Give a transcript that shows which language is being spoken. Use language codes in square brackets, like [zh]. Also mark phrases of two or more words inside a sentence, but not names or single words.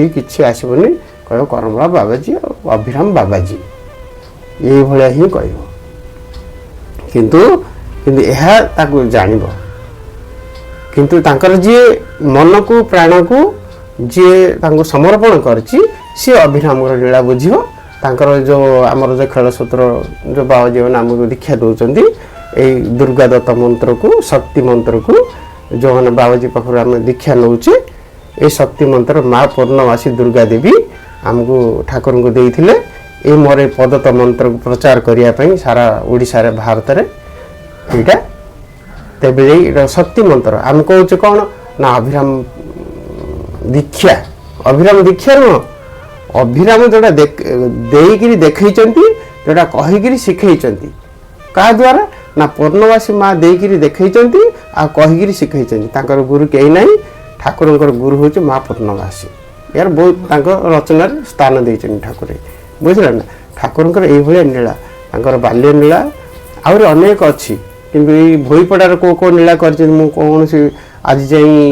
[or] କିଛି ଆସିବନି କହିବ କରମଳା ବାବାଜୀ ଆଉ ଅଭିରାମ ବାବାଜୀ ଏଇଭଳିଆ ହିଁ କହିବ କିନ୍ତୁ ଏହା ତାକୁ ଜାଣିବ କିନ୍ତୁ ତାଙ୍କର ଯିଏ ମନକୁ ପ୍ରାଣକୁ ଯିଏ ତାଙ୍କୁ ସମର୍ପଣ କରିଛି ସିଏ ଅଭିରାମର ଲୀଳା ବୁଝିବ ତାଙ୍କର ଯେଉଁ ଆମର ଯେଉଁ ଖେଳସୂତ୍ର ଯେଉଁ ବାବାଜୀମାନେ ଆମକୁ ଦୀକ୍ଷା ଦେଉଛନ୍ତି ଏଇ ଦୁର୍ଗା ଦତ୍ତ ମନ୍ତ୍ରକୁ ଶକ୍ତି ମନ୍ତ୍ରକୁ ଯେଉଁମାନେ ବାବାଜୀ ପାଖରୁ ଆମେ ଦୀକ୍ଷା ନେଉଛେ ଏଇ ଶକ୍ତି ମନ୍ତ୍ର ମା ପୂର୍ଣ୍ଣମାସୀ ଦୁର୍ଗା ଦେବୀ ଆମକୁ ଠାକୁରଙ୍କୁ ଦେଇଥିଲେ ଏ ମୋର ଏ ପଦତ ମନ୍ତ୍ରକୁ ପ୍ରଚାର କରିବା ପାଇଁ ସାରା ଓଡ଼ିଶାରେ ଭାରତରେ ଏଇଟା ତେବେ ଏଇଟା ଶକ୍ତି ମନ୍ତ୍ର ଆମେ କହୁଛେ କ'ଣ ନା ଅଭିରାମ ଦୀକ୍ଷା ନୁହଁ ଅଭିରାମ ଯେଉଁଟା ଦେଇକିରି ଦେଖେଇଛନ୍ତି ଯେଉଁଟା କହିକିରି ଶିଖେଇଛନ୍ତି କାହା ଦ୍ୱାରା ନା ପୂର୍ଣ୍ଣମାସୀ ମା ଦେଇକିରି ଦେଖେଇଛନ୍ତି ଆଉ କହିକିରି ଶିଖେଇଛନ୍ତି ତାଙ୍କର ଗୁରୁ କେହି ନାହିଁ ଠାକୁରଙ୍କର ଗୁରୁ ହେଉଛି ମା ପୂର୍ଣ୍ଣମାସୀ ୟାର ବହୁତ ତାଙ୍କ ରଚନାରେ ସ୍ଥାନ ଦେଇଛନ୍ତି ଠାକୁର ବୁଝିଲେ ନା ଠାକୁରଙ୍କର ଏଇଭଳିଆ ନୀଳା ତାଙ୍କର ବାଲ୍ୟ ନୀଳା ଆହୁରି ଅନେକ ଅଛି କିନ୍ତୁ ଏଇ ଭୋଇପଡ଼ାରେ କେଉଁ ନୀଳା କରିଛନ୍ତି ମୁଁ କୌଣସି ଆଜି ଯାଇ